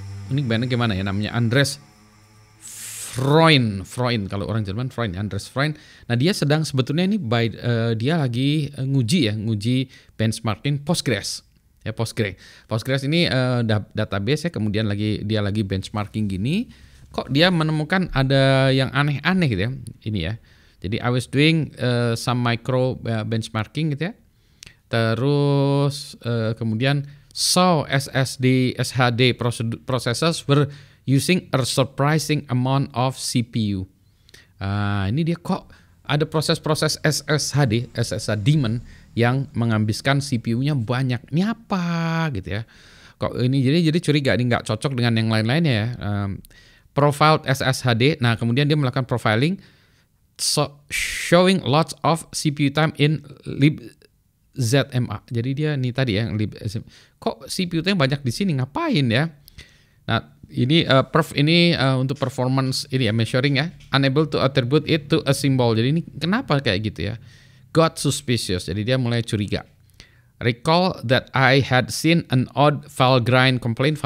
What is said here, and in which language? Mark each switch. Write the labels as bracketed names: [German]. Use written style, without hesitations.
[Indonesian] Ini gimana ya namanya? Andres Freund kalau orang Jerman, Andres Freund. Nah, dia sedang sebetulnya ini dia lagi nguji benchmarking Postgres. Ya, Postgres ini database ya, kemudian dia lagi benchmarking gini. Kok dia menemukan ada yang aneh-aneh gitu ya. Ini ya. Jadi [English] I was doing some micro benchmarking [Indonesian] gitu ya. Terus kemudian [English] SHD processors were using a surprising amount of CPU. [Indonesian] Ini dia kok ada proses-proses SSH daemon yang menghabiskan CPU-nya banyak. Ini apa gitu ya? Kok ini jadi curiga, ini nggak cocok dengan yang lain-lainnya ya. [English] Profiled SSHD. [Indonesian] Nah, kemudian dia melakukan profiling, [English] showing lots of CPU time in libzma. [Indonesian] Jadi dia nih tadi ya, kok CPU-nya banyak di sini, ngapain ya? Nah, ini untuk performance ini ya, [English] measuring ya, unable to attribute it to a symbol. [Indonesian] Jadi ini kenapa kayak gitu ya? [English] Got suspicious. [Indonesian] Jadi dia mulai curiga. [English] Recall that I had seen an odd file grind complaint.